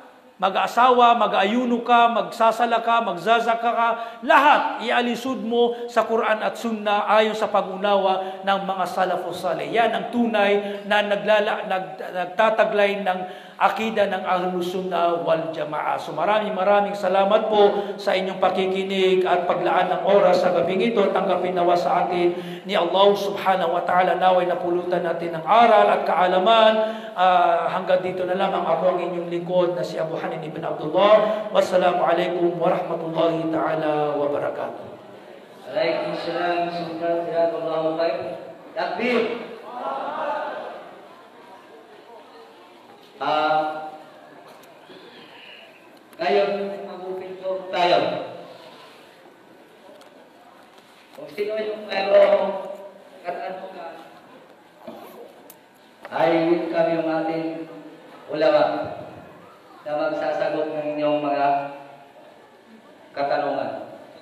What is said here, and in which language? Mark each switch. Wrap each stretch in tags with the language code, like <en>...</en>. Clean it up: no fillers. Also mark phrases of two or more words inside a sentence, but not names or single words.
<tl>Mag-aasawa, mag-aayuno ka, magsasala ka, magzazaka ka, lahat ialisud mo sa Quran at Sunnah ayon sa pag-unawa ng mga</tl> <ar>السلف الصالح.</ar> <tl>Yan ang tunay na nagtataglay ng akida ng</tl> <ar>أهل السنة والجماعة.</ar> <tl>So maraming salamat po sa inyong pakikinig at paglaan ng oras sa gabing ito. Tanggapin nawa sa atin ni Allah</tl> <ar>سبحانه وتعالى.</ar> <tl>Naway napulutan natin ng aral at kaalaman. Hanggang dito na lamang ako ang inyong lingkod na si Abu Hanin ibn Abdullah.</tl> <ar>والسلام عليكم ورحمة الله تعالى وبركاته. وعليكم السلام. جزاك الله خير. تكبير.</ar> <tl>Ngayon, mag-upinto tayo. Kung sino yung mayroong katanungan, ay yun kami yung ating ulama na magsasagot ng inyong mga katanungan.</tl>